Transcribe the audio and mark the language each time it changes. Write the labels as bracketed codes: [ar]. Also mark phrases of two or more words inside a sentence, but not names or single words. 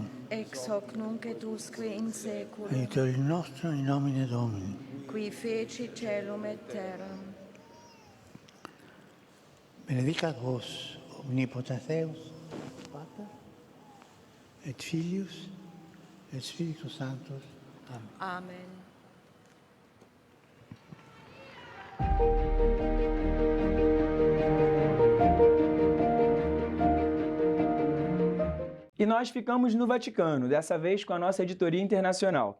[la] ex hoc nunc et usque in saeculum, aiutorium nostrum in nomine Domini. qui feci celum et terram. Benedicat vos omnipotens Deus, Pater, et Filius, et Spiritus Sanctus. Amen. Amen. [pt] E nós ficamos no Vaticano, dessa vez com a nossa editoria internacional.